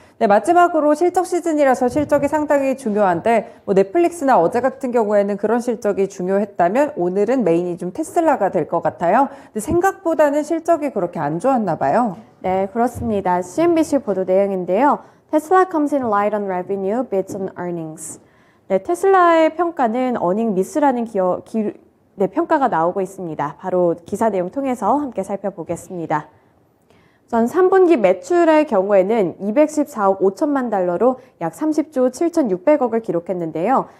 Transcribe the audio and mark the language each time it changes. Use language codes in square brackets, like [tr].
[ko] 네, 마지막으로 실적 시즌이라서 실적이 상당히 중요한데 넷플릭스나 어제 같은 경우에는 그런 실적이 중요했다면 오늘은 메인이 좀 테슬라가 될 것 같아요. 근데 생각보다는 실적이 그렇게 안 좋았나 봐요. 네, 그렇습니다. CNBC 보도 내용인데요. [en] 테슬라 comes in light on revenue, beats on earnings. [ko] 네, 테슬라의 평가는 어닝 미스라는 평가가 나오고 있습니다. 바로 기사 내용 통해서 함께 살펴보겠습니다. 전 3분기 매출의 경우에는 214억 5천만 달러로 약 30조 7,600억을 기록했는데요.